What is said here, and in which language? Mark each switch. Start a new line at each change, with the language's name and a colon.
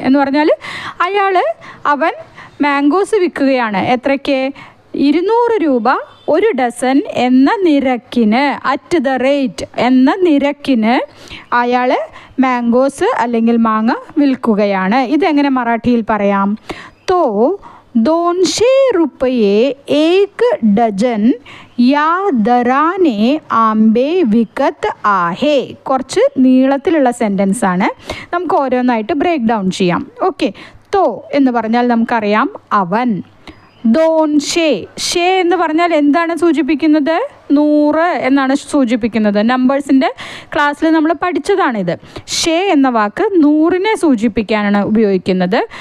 Malayalam: എന്ന് പറഞ്ഞാൽ അവൻ മാംഗോസ് വിൽക്കുകയാണ്. എത്രയ്ക്ക്? 200 രൂപ ഒരു ഡസൻ എന്ന നിരക്കിന്,
English: at the rate
Malayalam: എന്ന നിരക്കിന് അയാൾ മാംഗോസ് അല്ലെങ്കിൽ മാങ്ങ വിൽക്കുകയാണ്. ഇതെങ്ങനെ മറാഠിയിൽ പറയാം? തോ
Marathi: 200 रुपये 1 डजन या दराने आंबे विकत आहे.
Malayalam: കുറച്ച് നീളത്തിലുള്ള സെൻറ്റൻസ് ആണ്. നമുക്ക് ഓരോന്നായിട്ട് ബ്രേക്ക് ഡൗൺ ചെയ്യാം. ഓക്കെ, തോ എന്ന് പറഞ്ഞാൽ നമുക്കറിയാം അവൻ. ഷേ എന്ന് പറഞ്ഞാൽ എന്താണ് സൂചിപ്പിക്കുന്നത്? 100 എന്നാണ് സൂചിപ്പിക്കുന്നത്. നമ്പേഴ്സിൻ്റെ ക്ലാസ്സിൽ നമ്മൾ പഠിച്ചതാണിത്. ഷേ എന്ന വാക്ക് 100നെ സൂചിപ്പിക്കാനാണ് ഉപയോഗിക്കുന്നത്.